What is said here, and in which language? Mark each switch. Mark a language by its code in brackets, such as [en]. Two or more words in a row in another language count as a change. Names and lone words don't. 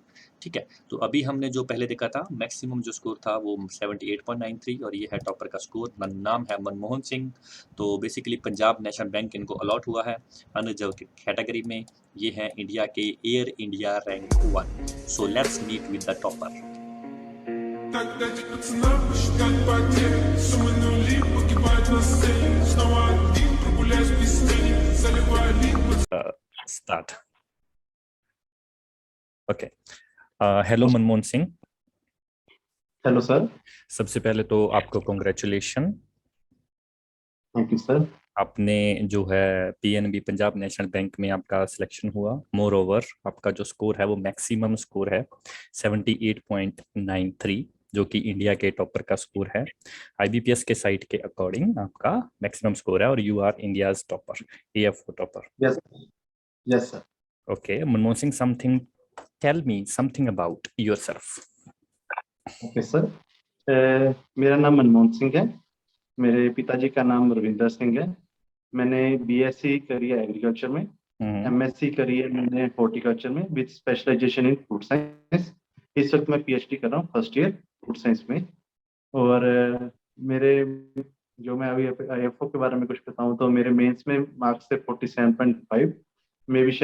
[hi] ठीक है, तो अभी हमने जो पहले देखा था मैक्सिमम जो स्कोर था वो 78.93 और ये है टॉपर का स्कोर। नाम है मनमोहन सिंह। तो बेसिकली पंजाब नेशनल बैंक इनको अलॉट हुआ है [en] unreserved category [hi] में। ये है इंडिया के [en] Air India rank [hi] 1। [en] So let's meet with the topper. [ru] Так дайте пацанам посчитать потери. Суммы нули погибают на сцене. Снова один прогуляюсь без тени. Заливаю лик. [en] Start. Okay. [hi] हेलो मनमोहन सिंह। [en] Hello sir. [hi] सबसे पहले तो आपको कॉन्ग्रेचुलेशन। [en] Thank you sir. [hi] आपने जो है PNB पंजाब नेशनल बैंक में आपका सिलेक्शन हुआ। मोर ओवर आपका जो स्कोर है वो [en] maximum score [hi] है 78.93, जो कि इंडिया के टॉपर का स्कोर है। IBPS के साइट के अकॉर्डिंग आपका [en] maximum score [hi] है और [en] you are India's topper, AFO topper. Yes yes sir. ओके मनमोहन सिंह, Something, tell me something about yourself. OK sir, [hi] मेरा नाम मनमोहन सिंह है। मेरे पिताजी का नाम रविंदर सिंह है। मैंने BSc करी है एग्रीकल्चर में। MSc करी है मैंने हॉर्टिकल्चर में [en] with specialization in food science. [hi] इस वक्त मैं PhD कर रहा हूँ [en] first year food science [hi] में। और मेरे जो मैं अभी IFO के बारे में कुछ बताऊँ तो मेरे मेंस में मार्क्स थे 47.5 में भी।